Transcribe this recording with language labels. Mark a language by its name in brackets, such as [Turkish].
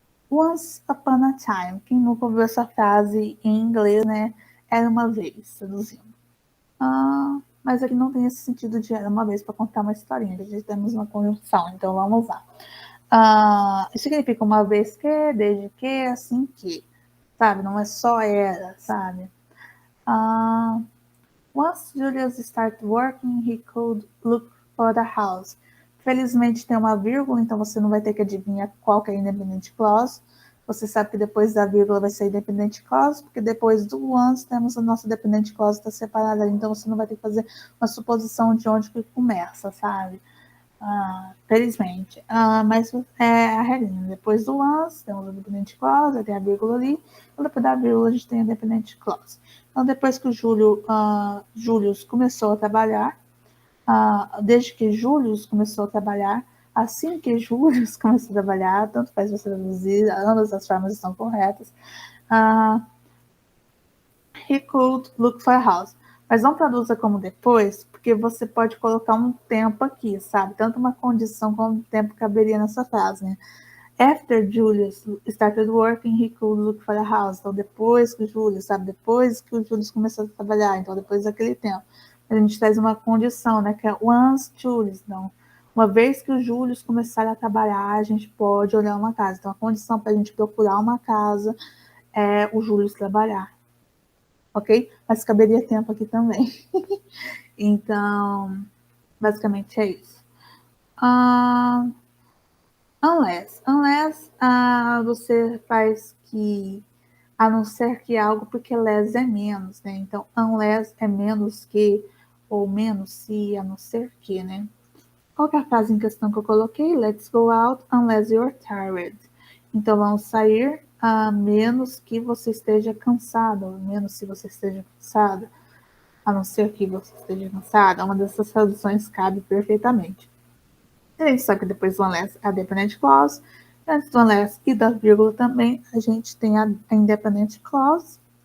[English] Once upon a time. Quem nunca ouviu essa frase em inglês, né? [Portuguese] Era uma vez, traduzindo. Mas aqui não tem esse sentido de era uma vez para contar uma historinha. A gente temos uma conjunção, então vamos lá. Isso significa uma vez que, desde que, assim que. Sabe? Não é só era, sabe? [English] Once Julius started working, he could look for the house. [Portuguese] Felizmente tem uma vírgula, então você não vai ter que adivinhar qual que é independent clause. Você sabe que depois da vírgula vai ser independent clause, porque depois do once temos a nossa dependent clause está separada, então você não vai ter que fazer uma suposição de onde que começa, sabe? Felizmente. Mas é a regrinha. Depois do once, temos a dependent clause, tem a vírgula ali, e depois da vírgula a gente tem a dependent clause. Então, depois que o Julius começou a trabalhar, desde que Julius começou a trabalhar, assim que Julius começou a trabalhar, tanto faz você traduzir, ambas as formas estão corretas, [English] he could look for a house. [Portuguese] Mas não traduza como depois, porque você pode colocar um tempo aqui, sabe? Tanto uma condição como um tempo caberia nessa frase, né? [English] After Julius started working, he could look for a house. [Portuguese] Então, depois que o Julius, sabe? Depois que o Julius começou a trabalhar, então, depois daquele tempo. A gente traz uma condição, né? Que é once Julius. Então, uma vez que o Julius começar a trabalhar, a gente pode olhar uma casa. Então, a condição para a gente procurar uma casa é o Julius trabalhar. Ok? Mas caberia tempo aqui também. Então, basicamente é isso. Unless você faz que, a não ser que algo, porque less é menos, né? Então, unless é menos que, ou menos se, a não ser que, né? Qual que é a frase em questão que eu coloquei? [English] Let's go out unless you're tired. [Portuguese] Então, vamos sair a menos que você esteja cansado, ou menos se você esteja cansado, a não ser que você esteja cansado. Uma dessas traduções cabe perfeitamente. A gente sabe que depois do unless a dependent clause, antes do unless e da vírgula também, a gente tem a independent clause.